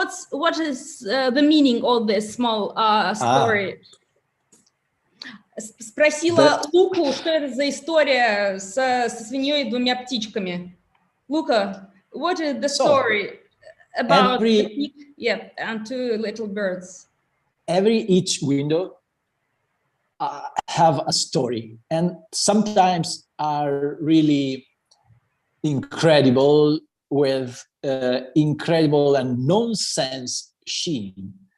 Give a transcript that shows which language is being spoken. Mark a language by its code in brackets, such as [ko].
[en] What is the meaning of this small story? [ru] Спросила Луку, что это за история со свиньей и 2 птичками. [en] Luca, what is the story about the pig? Yeah, and 2 little birds. Each window have a story, and sometimes are really incredible with incredible and nonsense sheen.